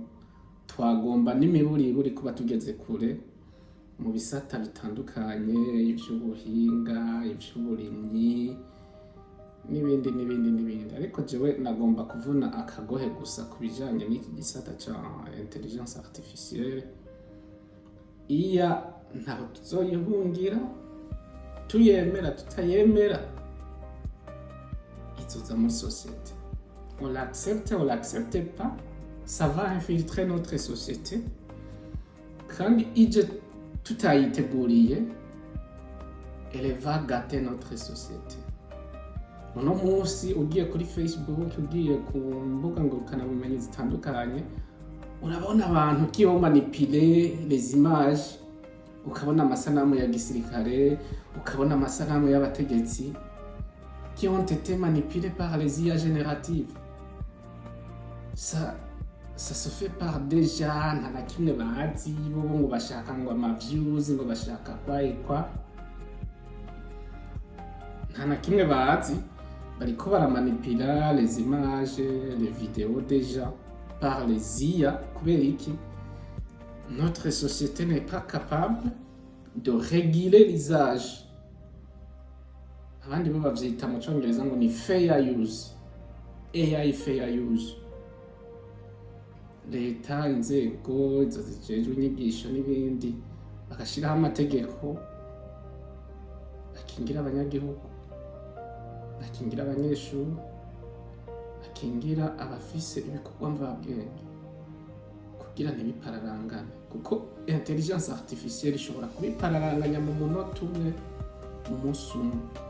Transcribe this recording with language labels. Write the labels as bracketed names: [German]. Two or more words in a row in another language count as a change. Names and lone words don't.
[Rundi] Twagomba n'imiburiburi kuba tugeze kure mu bisata bitandukanye, ivy'ubuhinga, ivy'uburimyi n'ibindi. Ariko jewe nagomba kuvuna akagohe gusa kubijanye n'iki gisata ca [French] intelligence artificielle. [Rundi] Iya ntaho tuzoyihungira, tuyemera tutayemera, izoza muri société. [French] On l'accepte, on l'accepte pas, ça va infiltrer notre société. [Rundi] Kandi ije tutayiteguriye, [French] elle va gâter notre société. [Rundi] Uno munsi ugiye kuri Facebook, ugiye ku mbuga ngurukanabumenyi zitandukanye, urabona abantu [French] qui ont manipulé les images, [Rundi] ukabona amasanamu ya gisirikare, ukabona amasanamu y'abategetsi [French] qui ont été manipulés par les IA génératives. Ça se fait par des gens [Rundi] nta na kimwe bazi, bo ngo bashaka ngo ama views, ngo bashaka kwa. nta na kimwe bazi, bariko baramanipula [French] les images les vidéos déjà par les IA. [Rundi] kubera iki? [French] Notre société n'est pas capable de réguler l'usage. [Rundi] Abandi bo bavyita mu congereza ngo ni [English] fair use, AI fair use. [Rundi] Leta, inzego izo zijejwe inyigisho n'ibindi bagashiraho amategeko akingira abanyagihugu, akingira abanyeshuri, akingira abafise ibikorwa mvabwenge kugira ntibipararangane, kuko [French] intelligence artificielle [Rundi] ishobora kubipararanganya mu munota umwe, umunsi umwe.